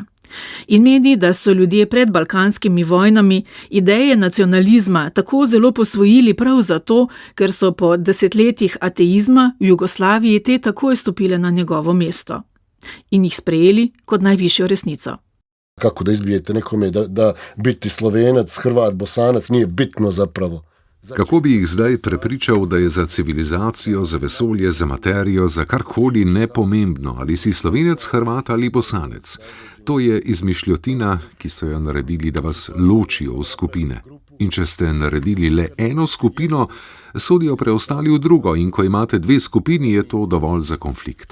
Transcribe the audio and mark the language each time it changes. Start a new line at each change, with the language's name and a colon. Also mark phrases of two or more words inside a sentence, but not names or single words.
Slovenian: In meni, da so ljudje pred balkanskimi vojnami ideje nacionalizma tako zelo posvojili prav zato, ker so po desetletjih ateizma v Jugoslaviji te takoj stopile na njegovo mesto in jih sprejeli kot najvišjo resnico.
Bosnian: Kako da izbijete nekome, da biti Slovenac, Hrvat, Bosanac nije bitno zapravo.
Slovenian: Kako bi jih zdaj prepričal, da je za civilizacijo, za vesolje, za materijo, za karkoli nepomembno, ali si Slovenec, Hrvat ali Bosanec? To je izmišljotina, ki so jo naredili, da vas ločijo v skupine. In če ste naredili le eno skupino, sodijo preostali v drugo in ko imate dve skupini, je to dovolj za konflikt.